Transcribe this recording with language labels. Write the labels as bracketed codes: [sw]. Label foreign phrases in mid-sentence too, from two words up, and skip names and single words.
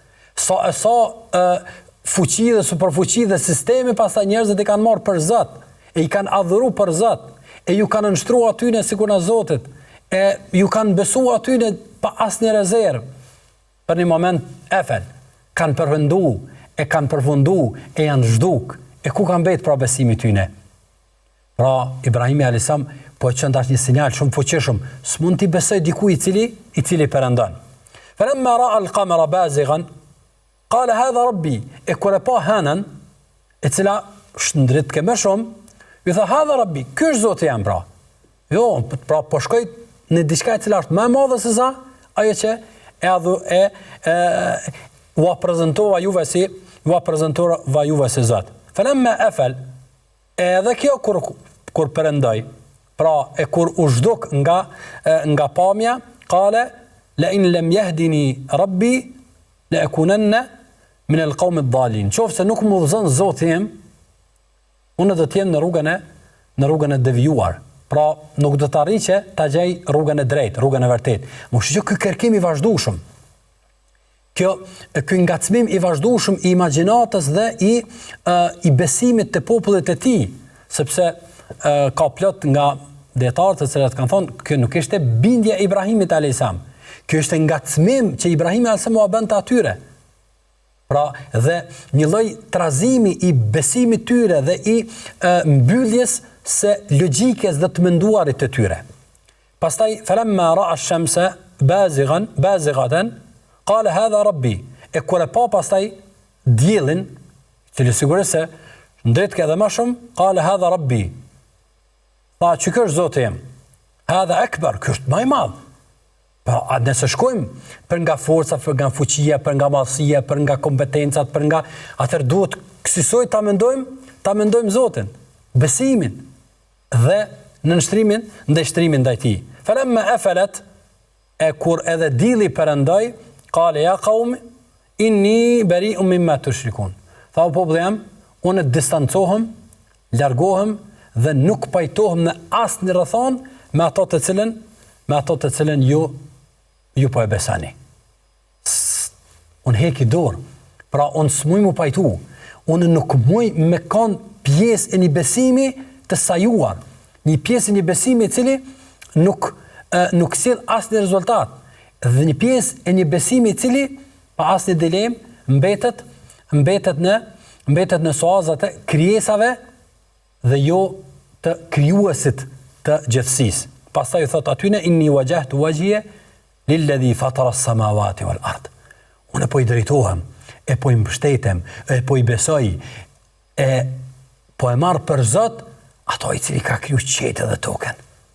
[sq] Sa fuqi dhe superfuqi dhe sistemi, pastaj njerëzit i kanë marrë për Zot, e i kanë adhuru për Zot, e ju kanë nështruar atyne sikur na Zotit, e ju kanë besuar atyne pa asnjë rezervë. Për një moment efel, kanë përfundu, e janë zhduk, e ku kanë mbet pra besimi tyne? Pra Ibrahimi [ar] عليه السلام [sq] po e çon tash një sinjal shumë fuqishëm, s'mund t'i besoj dikujt i cili perëndon. [ar] فلما رأى القمر بازغا قال هذا ربي, [sq] e kur e pa hënën, e cila shndrit ke më shumë, i tha: [ar] "هذا ربي, [sq] ky është Zoti jam pra." Jo, pra po shkoj në diçka e cila është më e madhe se sa ajo që u prezantova juve si Zot. [ar] فلما أفل, [sq] edhe kjo kur perëndoi, pra e kur u zhduk nga pamja, [ar] قال لئن لم يهدني ربي لأكونن من القوم الضالين. [sq] Qofse nuk më udhëzon Zoti im, unë do të jem në rrugën e devijuar. Pra nuk do të arrij që ta gjej rrugën e drejtë, rrugën e vërtetë. Mos shqo ky kërkim i vazhdueshëm. Ky ngacmim i vazhdueshëm i imagjinatës dhe i besimit të popullit të tij, sepse ka plot nga dietarët të cilët kanë thonë kjo nuk ishte bindja e Ibrahimit [ar] عليه السلام. [sq] Kjo është ngacmim që Ibrahimi [ar] عليه السلام [sq] u bën atyre. Pra dhe një lloj trazimi i besimit tyre dhe i mbylljes së logjikës dhe të menduarit të tyre. [ar] Pastaj فلما رأى الشمس بازغة قال هذا ربي. [sq] E kur e pa pastaj diellin, cili sigurisht se ndret ka edhe më shumë, [ar] قال هذا ربي. [sq] Tha që kjo është Zoti im. [ar] هذا أكبر, [sq] kjo është më i madh. Pra nëse shkojmë për nga forca, për nga fuqia, për nga madhësia, për nga kompetencat, për nga atëherë duhet kësaj ta mendojmë Zotin, besimin dhe nënshtrimin ndaj shtrimin ndaj tij. [ar] فلما أفلت, [sq] e kur edhe dielli perëndoi, [ar] قال يا قوم إني بريء مما تشركون. [sq] Tha populli jam, unë distancohem, largohem dhe nuk pajtohem në asnjë rrethon me ato të cilën ju po e besani. Unë heki dorë, pra unë s'muj mu pajtu, unë nuk muj me kanë pjesë e një besimi të sajuar, një pjesë e një besimi cili nuk sill asnjë rezultat, dhe një pjesë e një besimi cili pa asnjë dilemë mbetet në suazat e krijesave dhe jo të krijuesit të gjithësisë. Pastaj thot atyne [ar] إني وجهت وجهي للذي فطر السماوات والأرض. [sq] Unë po i drejtohem, e po i mbështetem, e po i besoj, e po e marr për Zot ato i cili ka kriju qiellin dhe tokën.